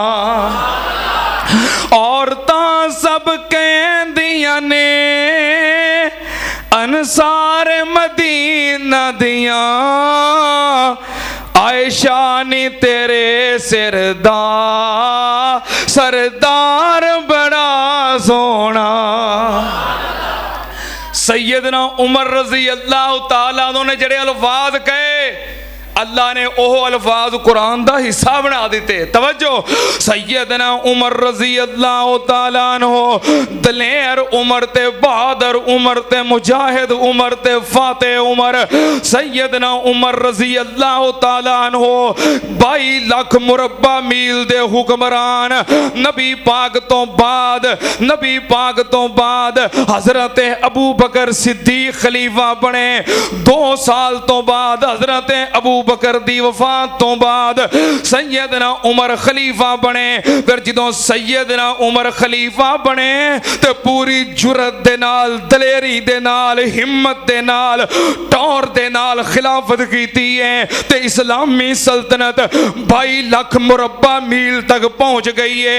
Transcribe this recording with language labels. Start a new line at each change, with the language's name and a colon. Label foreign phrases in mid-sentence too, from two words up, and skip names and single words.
Punjabi: عورتاں سب کہندیاں نے انصار مدینہ دیاں، عائشہ نی تیرے سر دا سردار بڑا سوہنا. سیدنا عمر
Arabic: رضي الله تعالى عنه
Punjabi: نے جڑے الفاظ کہے، اللہ نے اوہ الفاظ قرآن دا حصہ بنا دتے. توجہ، سیدنا عمر
Arabic: رضي الله تعالى عنه
Punjabi: دلیر عمر تے بہادر عمر تے مجاہد عمر تے فاتح عمر. سیدنا عمر
Arabic: رضي الله تعالى عنه
Punjabi: 22 لاکھ مربع میل دے حکمران. نبی پاک تو بعد حضرت ابو بکر صدیق خلیفہ بنے. 2 سال تو بعد حضرت ابو بکر دی وفات تو بعد سیدنا عمر خلیفہ بنے. پھر جدوں سیدنا عمر خلیفہ بنے تو پوری جرأت دے نال، دلیری دے نال، ہمت دے نال، ٹور دے نال خلافت کیتی ہے تے اسلامی سلطنت 22 لاکھ مربع میل تک پہنچ گئی ہے.